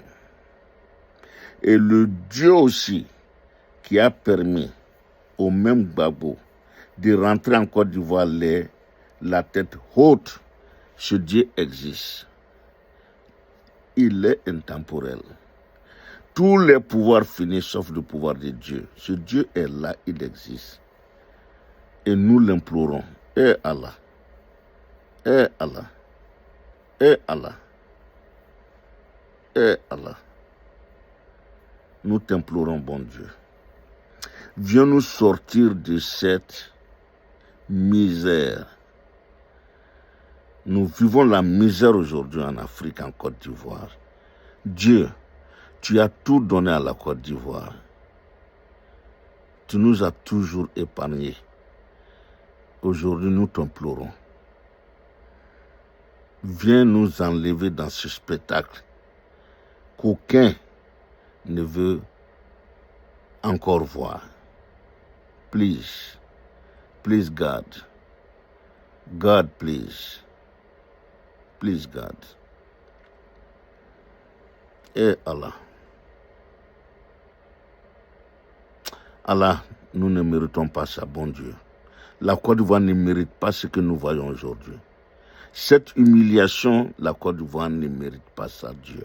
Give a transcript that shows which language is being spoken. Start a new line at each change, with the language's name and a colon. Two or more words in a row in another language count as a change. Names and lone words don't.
French: Et le Dieu aussi qui a permis au même Gbagbo de rentrer en Côte d'Ivoire la tête haute, ce Dieu existe. Il est intemporel. Tous les pouvoirs finissent sauf le pouvoir de Dieu. Ce Dieu est là, il existe. Et nous l'implorons.
Arabic: Eh Allah, eh Allah, eh Allah, eh Allah.
French: Nous t'implorons, bon Dieu. Viens nous sortir de cette misère. Nous vivons la misère aujourd'hui en Afrique, en Côte d'Ivoire. Dieu, tu as tout donné à la Côte d'Ivoire. Tu nous as toujours épargnés. Aujourd'hui, nous t'implorons. vient nous enlever dans ce spectacle qu'aucun ne veut encore voir.
English: Please, please God, God please, please God.
French: Et Allah, Allah, nous ne méritons pas ça, bon Dieu. La Côte d'Ivoire ne mérite pas ce que nous voyons aujourd'hui. Cette humiliation, la Côte d'Ivoire ne mérite pas ça, Dieu.